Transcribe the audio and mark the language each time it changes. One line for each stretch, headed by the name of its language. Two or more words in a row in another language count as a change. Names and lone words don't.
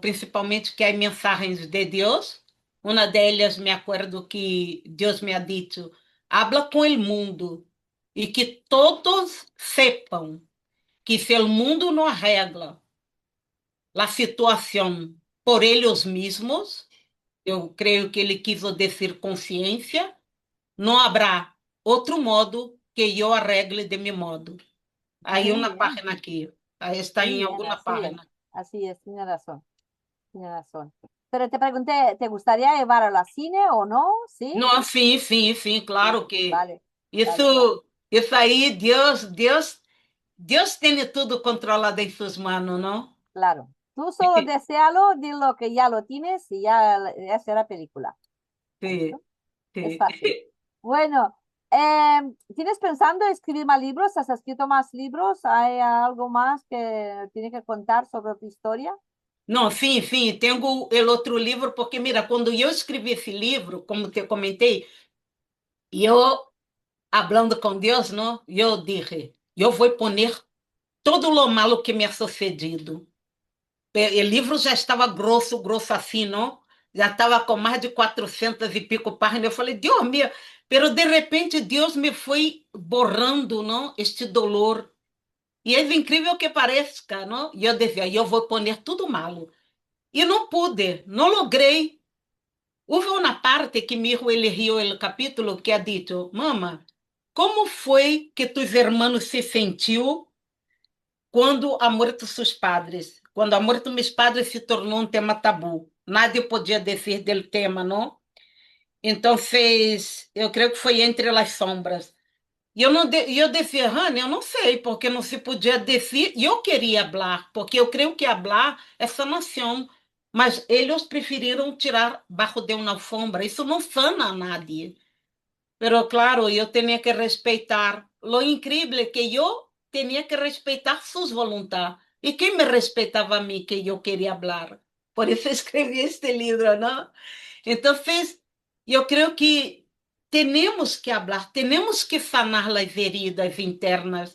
Portuguese: Principalmente que há mensagens de Deus. Uma delas, me acordo que Deus me ha dito, habla com o mundo e que todos sepam que se o mundo não arregla a situação por eles mesmos, eu creio que ele quis dizer consciência, não haverá outro modo que eu arregle de meu modo. Aí
Spanish: Muy
Portuguese: uma
Spanish: bien,
Portuguese: página aqui, aí está
Spanish: muy
Portuguese: em
Spanish: bien,
Portuguese: alguma página.
Spanish: así es, tiene razón, tiene razón. Pero te pregunté, ¿te gustaría llevarlo al cine o no? ¿Sí?
Portuguese: Não, sim, sim, sim,
Spanish: Sí, claro que vale, vale, vale,
Portuguese: isso aí, Deus tem tudo controlado em suas mãos, não?
Spanish: claro. Tú solo deséalo, di lo que ya lo tienes y ya será película.
Portuguese: Sim,
Spanish: ¿Listo? Es
Portuguese: sim.
Spanish: fácil. Bueno, ¿tienes pensando escribir más libros? ¿Has escrito más libros? ¿Hay algo más que tiene que contar sobre tu historia?
Portuguese: Não, sim, sim, tenho o outro livro, porque, mira, quando eu escrevi esse livro, como te comentei, eu, hablando com Deus, não, eu dije, eu vou poner todo o malo que me
Spanish: ha sucedido.
Portuguese: O livro já estava grosso, grosso assim, não? Já estava com mais de 400 e pico páginas. Eu falei, Deus meu, pero de repente Deus me foi borrando, não?
Spanish: Este dolor.
Portuguese: E é incrível que pareça, não? E eu dizia, eu vou poner tudo malo. E não pude, não logrei. Houve uma parte que
Spanish: mi hijo eligió
Portuguese: o capítulo que ha dito, mama, como foi que
Spanish: tus hermanos
Portuguese: se sentiu quando a morte seus padres? Quando a morte dos meus padres se tornou um tema tabu. Nadie podia dizer do tema, não? Então, eu creio que foi entre as sombras. E eu, não eu dizia, Rani, eu não sei, porque não se podia dizer, e eu queria falar, porque eu creio que falar é sanação, mas eles preferiram tirar baixo de uma alfombra, isso não sana a nadie.
Spanish: Pero claro,
Portuguese: eu tinha que respeitar. Lo incrível é que eu tinha que respeitar suas vontades. E quem me respeitava a mim que eu queria falar? Por isso escrevi este livro, não? Então, eu creio que temos que falar, temos que sanar as feridas internas.